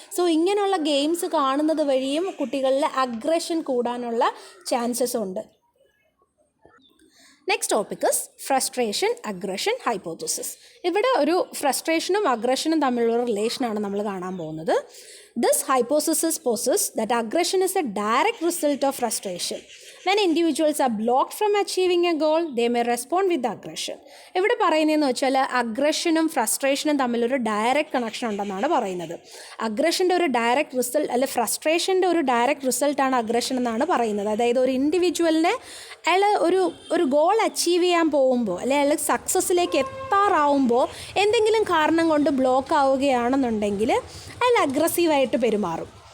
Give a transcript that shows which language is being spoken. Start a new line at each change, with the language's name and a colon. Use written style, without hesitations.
Malayalam: So ഇങ്ങനെയുള്ള games കാണുന്നത് വഴിയും കുട്ടികളിൽ അഗ്രഷൻ കൂടാനുള്ള ചാൻസസ് ഉണ്ട്.
English: Next topic is frustration aggression hypothesis.
Malayalam: ഇവിടെ ഒരു ഫ്രസ്ട്രേഷനും അഗ്രഷനും തമ്മിലുള്ള റിലേഷനാണ് നമ്മൾ കാണാൻ പോകുന്നത്.
English: This hypothesis poses that aggression is a direct result of frustration. When individuals are blocked from achieving a goal, they may respond with aggression.
Malayalam: ഇവിടെ പറയുന്നതെന്ന് വെച്ചാൽ അഗ്രഷനും ഫ്രസ്ട്രേഷനും തമ്മിലൊരു ഡയറക്റ്റ് കണക്ഷൻ ഉണ്ടെന്നാണ് പറയുന്നത്. അഗ്രഷൻ്റെ ഒരു ഡയറക്റ്റ് റിസൾട്ട് അല്ലെ ഫ്രസ്ട്രേഷൻ്റെ ഒരു ഡയറക്റ്റ് റിസൾട്ടാണ് അഗ്രഷൻ എന്നാണ് പറയുന്നത്. അതായത് ഒരു ഇൻഡിവിജ്വലിനെ അയാൾ ഒരു ഗോൾ അച്ചീവ് ചെയ്യാൻ പോകുമ്പോൾ അല്ലെ അയാൾ സക്സസ്സിലേക്ക് എത്താറാവുമ്പോൾ എന്തെങ്കിലും കാരണം കൊണ്ട് ബ്ലോക്ക് ആവുകയാണെന്നുണ്ടെങ്കിൽ അയാൾ അഗ്രസീവായിട്ട് ആയിട്ട് പെരുമാറും.